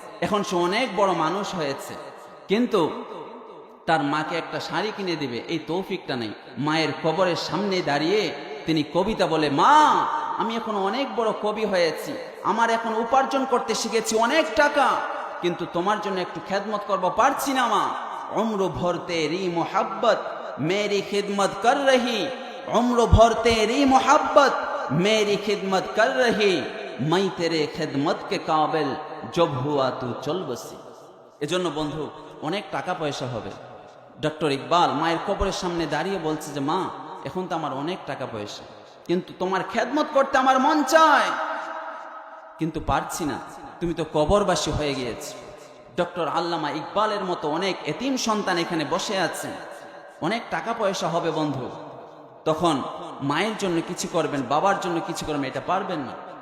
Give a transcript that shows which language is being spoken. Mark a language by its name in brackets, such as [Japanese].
[Bangla] এখন সে অনেক বড় মানুষ হয়েছে, কিন্তু তার মাকে একটা শাড়ি কিনে দিবে এই তৌফিকটা নেই। মায়ের কবরের সামনে দাঁড়িয়ে তিনি কবিতা বলে, মা আমি এখন অনেক বড় কবি হয়েছি, আমার এখন উপার্জন করতে শিখেছি অনেক টাকা, কিন্তু তোমার জন্য একটু খেদমত করব পারছি না মা। [Hindi] उम्र भर तेरी मोहब्बत मेरी खिदमत कर रही, उम्र भर तेरी मोहब्बत मेरी खिदमत कर रही, मैं तेरे खिदमत के काबिल जब हुआ तू चल बसी। [Bangla] এজন্য বন্ধু অনেক টাকা পয়সা হবে। ডক্টর ইকবাল মায়ের কবরের সামনে দাঁড়িয়ে বলছে যে, মা এখন তো আমার অনেক টাকা পয়সা, কিন্তু তোমার খেদমত করতে আমার মন চায়, কিন্তু পারছি না, তুমি তো কবরবাসী হয়ে গিয়েছ। ডক্টর আল্লামা ইকবালের মতো অনেক এতিম সন্তান এখানে বসে আছে, অনেক টাকা পয়সা হবে বন্ধু, তখন মায়ের জন্য কিছু করবেন, বাবার জন্য কিছু করবেন, এটা পারবেন না।